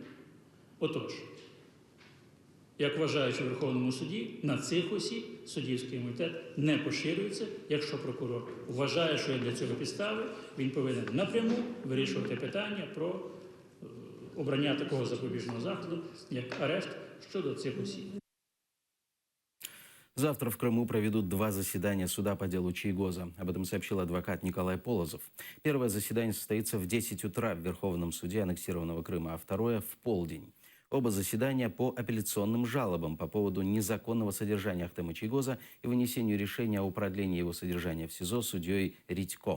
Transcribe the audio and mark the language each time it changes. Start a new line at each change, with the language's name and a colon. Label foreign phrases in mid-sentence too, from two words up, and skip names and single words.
Ukrainian: Отож, як вважаючи в Верховному суді, на цих осіб суддівський імунітет не поширюється. Якщо прокурор вважає, що є для цього підстави, він повинен напряму вирішувати питання про обрання такого запобіжного заходу, як арешт щодо цих осіб.
Russian: Завтра в Крыму проведут 2 заседания суда по делу Чаегоза. Об этом сообщил адвокат Николай Полозов. Первое заседание состоится в 10 утра в Верховном суде аннексированного Крыма, а второе в полдень. Оба заседания по апелляционным жалобам по поводу незаконного содержания Ахтема Чаегоза и вынесению решения о продлении его содержания в СИЗО судьей Редько.